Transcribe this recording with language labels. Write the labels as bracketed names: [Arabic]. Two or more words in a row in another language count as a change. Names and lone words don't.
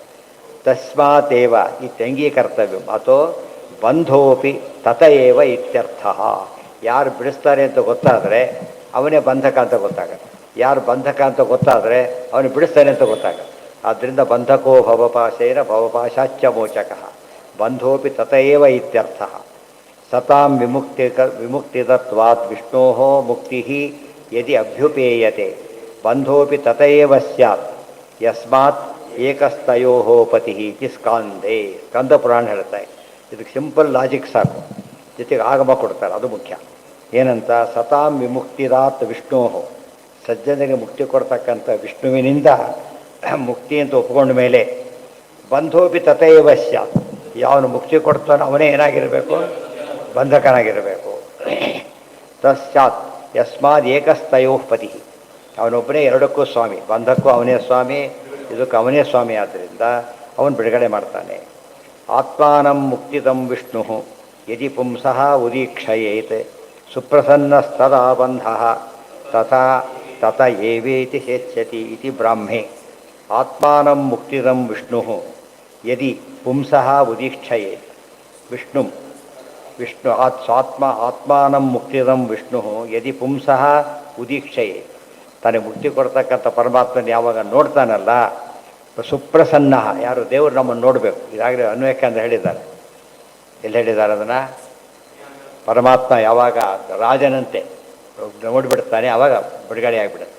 [Sanskrit] ತಸ್ಮಾತೇವ ಇತ್ಯಂಗೀ ಕರ್ತವ್ಯ ಅಥೋ ಬಂಧೋಪಿ ತತಏವ ಇತ್ಯರ್ಥ. [Kannada] ಯಾರು ಬಿಡಿಸ್ತಾರೆ ಅಂತ ಗೊತ್ತಾದರೆ ಅವನೇ ಬಂಧಕ ಅಂತ ಗೊತ್ತಾಗತ್ತೆ. ಯಾರು ಬಂಧಕ ಅಂತ ಗೊತ್ತಾದರೆ ಅವನು ಬಿಡಿಸ್ತಾನೆ ಅಂತ ಗೊತ್ತಾಗತ್ತೆ. [Sanskrit] ಆದ್ದರಿಂದ ಬಂಧಕೋ ಭವಪಾಶೇನ ಭವಪಾಶಾಚ್ಯ ಮೋಚಕ ಬಂಧೋಪಿ ತತಏವ ಇತ್ಯರ್ಥ. ಸತಾಂ ವಿಮುಕ್ತಿದತ್ವಾತ್ ವಿಷ್ಣೋ ಮುಕ್ತಿ ಯದಿ ಅಭ್ಯುಪೇಯತೆ ಬಂಧೋಪಿ ತತಏವ ಸ್ಯಾತ್ ಯಸ್ಮಾತ್ ಏಕಸ್ತಯೋ ಪತಿ ಇತಿ ಸ್ಕಾಂದೇ. [Kannada] ಸ್ಕಂದ ಪುರಾಣ ಹೇಳ್ತಾರೆ. ಇದಕ್ಕೆ [English] simple logic [Kannada] ಸಾಕು, ಜೊತೆಗೆ ಆಗಮ ಕೊಡ್ತಾರೆ, ಅದು ಮುಖ್ಯ. ಏನಂತ? [Sanskrit] ಸತಾಂ ವಿಮುಕ್ತಿದಾತ್ ವಿಷ್ಣೋ, [Kannada] ಸಜ್ಜನಿಗೆ ಮುಕ್ತಿ ಕೊಡ್ತಕ್ಕಂಥ ವಿಷ್ಣುವಿನಿಂದ ಮುಕ್ತಿ ಅಂತ ಒಪ್ಕೊಂಡ ಮೇಲೆ [Sanskrit] ಬಂಧೋಪಿ ತತೈವ ಸ್ಯಾತ್, [Kannada] ಯಾವನು ಮುಕ್ತಿ ಕೊಡ್ತಾನೋ ಅವನೇ ಏನಾಗಿರಬೇಕು? ಬಂಧಕನಾಗಿರಬೇಕು. [Sanskrit] ತಸ್ಯಾತ್ ಯಸ್ಮಾದ್ ಏಕಸ್ತಯೋ ಪತಿ, [Kannada] ಅವನೊಬ್ಬನೇ ಎರಡಕ್ಕೂ ಸ್ವಾಮಿ. ಬಂಧಕ್ಕೂ ಅವನೇ ಸ್ವಾಮಿ, ಇದಕ್ಕೆ ಅವನೇ ಸ್ವಾಮಿ. ಆದ್ದರಿಂದ ಅವನು ಬಿಡುಗಡೆ ಮಾಡ್ತಾನೆ. [Sanskrit] ಆತ್ಮಾನಂ ಮುಕ್ತಿದಂ ವಿಷ್ಣು ಯದಿ ಪುಂಸಃ ಉದೀಕ್ಷಯೇತ್ ಸುಪ್ರಸನ್ನಸ್ತದಾ ಬಂಧ ತಥಾ ತತ ಏವೇತಿ ಹೇಚ್ಯತಿ ಇತಿ ಬ್ರಾಹ್ಮೆ. ಆತ್ಮಾನಂ ಮುಕ್ತಿದಂ ವಿಷ್ಣು ಯದಿ ಪುಂಸಃ ಉದೀಕ್ಷಯೇತ್. ವಿಷ್ಣು ಆತ್ಮಾನಂ ಮುಕ್ತಿದಂ ವಿಷ್ಣು ಯದಿ ಪುಂಸಃ ಉದೀಕ್ಷಯೇತ್. [Kannada] ತನಗೆ ಮುಕ್ತಿ ಕೊಡ್ತಕ್ಕಂಥ ಪರಮಾತ್ಮನ ಯಾವಾಗ ನೋಡ್ತಾನಲ್ಲ, ಸುಪ್ರಸನ್ನ ಯಾರು ದೇವರು ನಮ್ಮನ್ನು ನೋಡಬೇಕು. ಇದಾಗಲೇ ಅನ್ವಯಕ್ಕೆ ಅಂತ ಹೇಳಿದ್ದಾರೆ. ಎಲ್ಲಿ ಹೇಳಿದ್ದಾರೆ ಅದನ್ನು? ಪರಮಾತ್ಮ ಯಾವಾಗ ರಾಜನಂತೆ ನೋಡಿಬಿಡ್ತಾನೆ ಆವಾಗ ಬಿಡುಗಡೆ ಆಗಿಬಿಡುತ್ತೆ.